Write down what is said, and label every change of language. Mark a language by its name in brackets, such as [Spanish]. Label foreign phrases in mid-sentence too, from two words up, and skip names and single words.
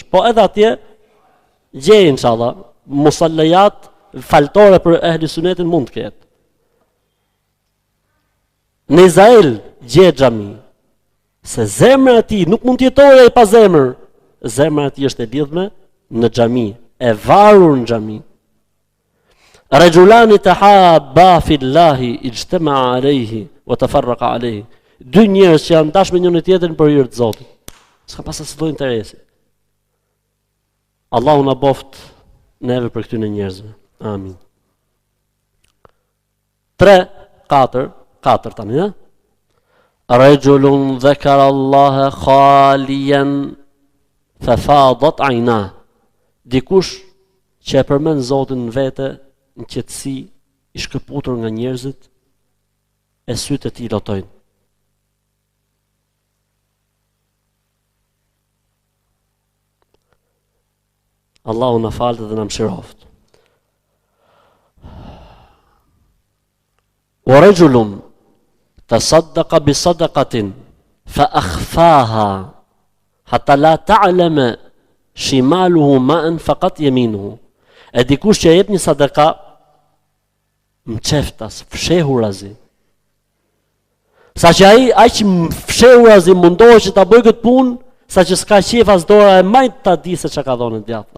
[Albanian] Po edhe atje, gje inshallah, musallajat faltore për ehli sunetin mund të ketë. Në Izrael, gje xhami. Se zemra e tij nuk mund të jetojë ai pa zemër. Zemra e tij është e lidhme në xhami, e varur në xhami. [Arabic] رجلان تحابا في الله اجتمعا عليه وتفرقا عليه. [Albanian] 2 njerëz që janë dashur me njëri tjetrin për hir të Zotit. S'ka pas as lloj interesi. Allahu na boft neve për këtyre njerëzve. Amin. 3, 4 tani, ja? [Arabic] رجل ذكر الله خاليا ففاضت عينا. [Albanian] Dikush që e përmend Zotin në vete, në qetësi, i shkëputur nga njerëzit, e sytë e tij lotojnë. Allahu na falte dhe na mëshiroft. [Arabic] ورجل تصدق بصدقة فأخفاها حتى لا تعلم شماله ما أنفقت يمينه. [Albanian] E dikush që jep një sadaka mçeftas, fshehurazi. Saqë ai që fshehurazi mundohet që ta bëjë këtë punë, saqë s'ka qef as dora e majt ta di se çka ka dhënë djathta.